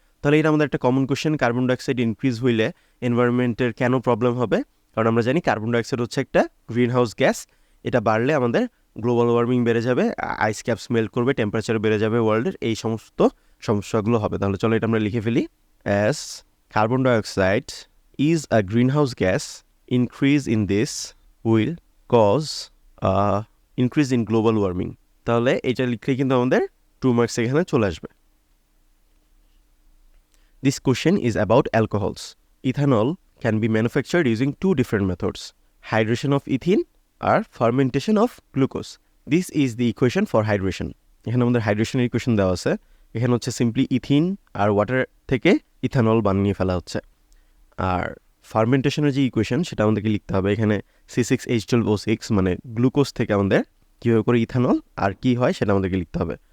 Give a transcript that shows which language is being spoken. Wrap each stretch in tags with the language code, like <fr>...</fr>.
<bn>তাহলে এটা আমাদের একটা common question, carbon dioxide increase হইলে এনভায়রনমেন্টের কেন প্রবলেম হবে, কারণ আমরা জানি কার্বন ডাইঅক্সাইড হচ্ছে একটা গ্রিন হাউস গ্যাস, এটা বাড়লে আমাদের গ্লোবাল ওয়ার্মিং বেড়ে যাবে, আইস ক্যাপস মেল্ট করবে, টেম্পারেচার বেড়ে যাবে ওয়ার্ল্ডের, এই সমস্ত সমস্যাগুলো হবে। তাহলে চলো এটা আমরা লিখে ফেলি,</bn> <en>As carbon dioxide is a greenhouse gas, increase in this will cause increase in global warming.</en> <bn>তাহলে এটা লিখলে কিন্তু আমাদের 2 মার্কস এখানে চলে আসবে।</bn> <en>This question is about alcohols. Ethanol can be manufactured using 2 different methods, hydration of ethene or fermentation of glucose. This is the equation for hydration.</en> <bn>এখানে আমাদের হাইড্রেশনের ইকুয়েশন দেওয়া আছে, এখানে হচ্ছে সিম্পলি ইথিন আর ওয়াটার থেকে ইথানল বানিয়ে ফেলা হচ্ছে, আর ফার্মেন্টেশনের যে ইকুয়েশন সেটা আমাদেরকে লিখতে হবে, এখানে C6H12O6 মানে গ্লুকোজ থেকে আমাদের কীভাবে করে ইথানল আর কি হয় সেটা আমাদেরকে লিখতে হবে।</bn>